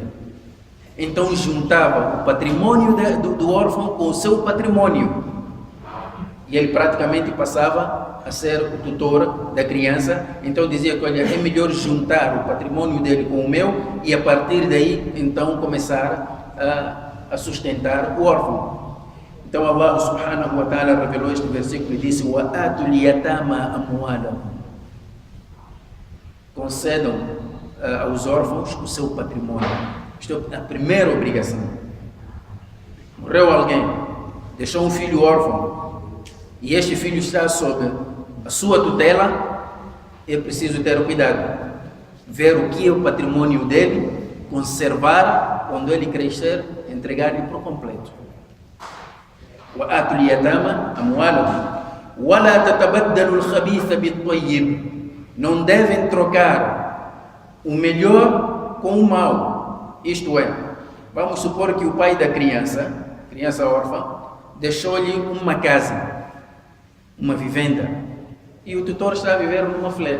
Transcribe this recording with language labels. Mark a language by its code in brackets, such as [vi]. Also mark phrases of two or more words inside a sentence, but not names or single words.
[pt] Então juntava o patrimônio do órfão com o seu patrimônio, e ele praticamente passava a ser o tutor da criança. Então dizia que, olha, é melhor juntar o patrimônio dele com o meu e a partir daí então começar a sustentar o órfão. Então Allah [ar] سبحانه وتعالى [pt] revelou este versículo e disse: [ar] "وآتوا اليتامى أموالهم", [pt] concedam aos órfãos o seu patrimônio. Isto é a primeira obrigação. Morreu alguém, deixou um filho órfão e este filho está sob a sua tutela, é preciso ter cuidado, ver o que é o patrimônio dele, conservar, quando ele crescer, entregar-lhe por completo. [ar] وَآتُوا الْيَتَامَى أَمْوَالَهُمْ وَلَا تَتَبَدَّلُوا الْخَبِيثَ بِالطَّيِّبِ. [pt] Não devem trocar o melhor com o mau. Isto é, vamos supor que o pai da criança órfã, deixou-lhe uma casa, uma vivenda, e o tutor está a viver numa flat.